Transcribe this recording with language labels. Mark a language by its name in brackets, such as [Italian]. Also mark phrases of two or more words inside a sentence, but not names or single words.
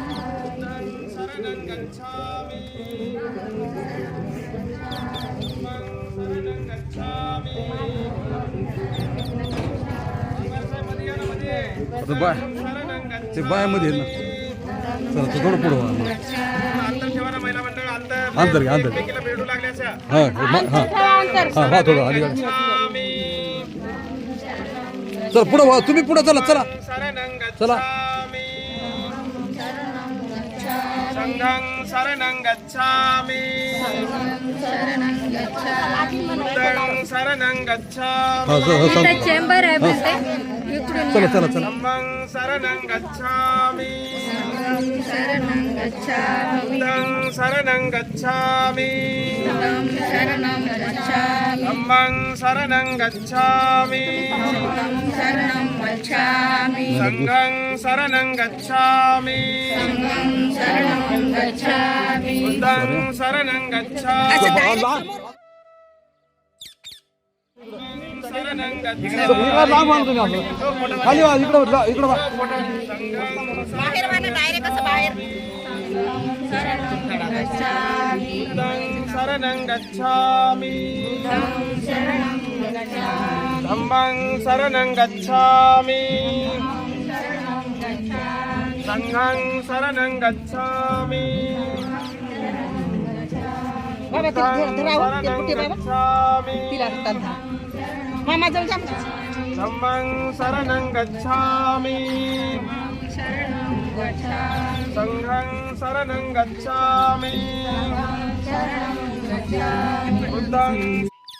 [Marathi] आता बाय ते बायामध्ये ना चला तर थोडं पुढं अंतर घ्या अंतर हां हां हां हां थोडं अलीकडे चला पुढं व्हा. तुम्ही पुढं चला चला चला [Pali] संघं शरणं गच्छामि बुद्धं शरणं गच्छामि [Marathi] चेंबर आहे बोलते इकडून चला चला चला [Pali] धम्मं शरणं गच्छामि बुद्धं शरणं गच्छामि धम्मं शरणं गच्छामि संघं शरणं गच्छामि बुद्धं शरणं गच्छामि [Marathi] खाली वा इकडं इकडं वा बाहेर वाला डायरेक्ट असं बाहेर [Pali] शरणं गच्छामि धम्मं शरणं गच्छामि संघं शरणं गच्छामि [Marathi] मामा जाऊ जा [Pali] धम्मं शरणं गच्छामि संघं शरणं गच्छामि बुद्धं